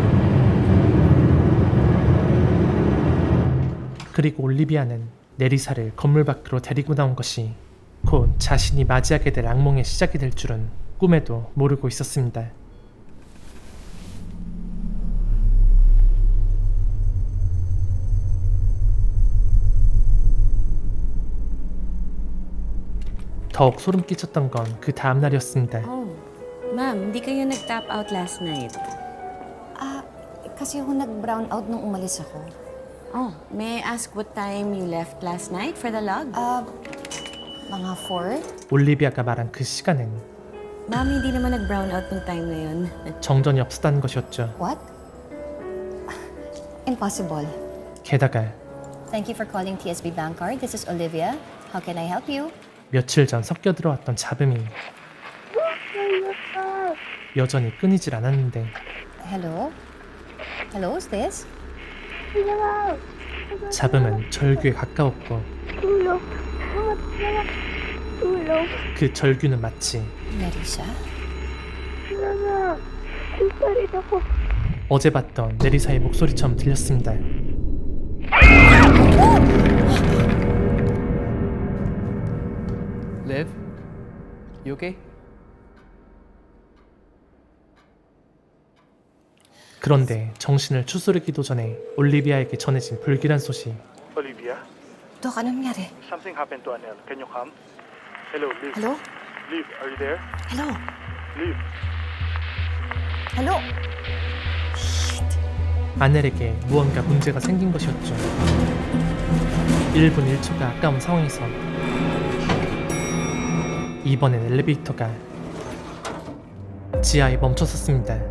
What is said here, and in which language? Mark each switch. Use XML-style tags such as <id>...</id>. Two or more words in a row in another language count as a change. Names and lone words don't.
<ko>그리고 올리비아는 내리사를 건물 밖으로 데리고 나온 것이 곧 자신이 맞이하게 될 악몽의 시작이 될 줄은 꿈에도 모르고 있었습니다. 더욱 소름 끼쳤던 건 그 다음 날이었습니다.</ko> <tl>Oh, ma'am, hindi kayo nag-tap out</tl> <en>last night.</en> <tl>Kasi ako nag-brown out nung umalis ako.</tl> <en>Oh, may I ask what time you left last night for the log?</en> <tl>Mga 4?</tl> <ko>올리비아가 말한 그 시간은</ko> <tl>Ma'am, hindi naman nag-brown out nung time na yun.</tl> <ko>정전이 없었다는 것이었죠.</ko> <en>What? Impossible.</en> <ko>게다가</ko> <en>Thank you for calling TSB Bank Card. This is Olivia. How can I help you?</en> <ko>며칠 전 섞여 들어왔던 잡음이 여전히 끊이질 않았는데</ko> <en>Hello? Hello, is this?</en> <ko>잡음은 절규에 가까웠고 그 절규는 마치 Nerissa? 어제 봤던 내리사의 목소리처럼 들렸습니다.</ko> <en>Liv? You okay?</en> <ko>그런데 정신을 추스르기도 전에 올리비아에게 전해진 불길한 소식.</ko> <en>Olivia,</en> <tl>Dok, anong nangyari?</tl> <en>something happened to Anel. Can you come? Hello, Liv. Hello? Liv, are you there? Hello? Liv. Hello?</en> <ko>아넬에게 무언가 문제가 생긴 것이었죠. 1분 1초가 아까운 상황에서 이번엔 엘리베이터가 지하에 멈춰섰습니다.</ko>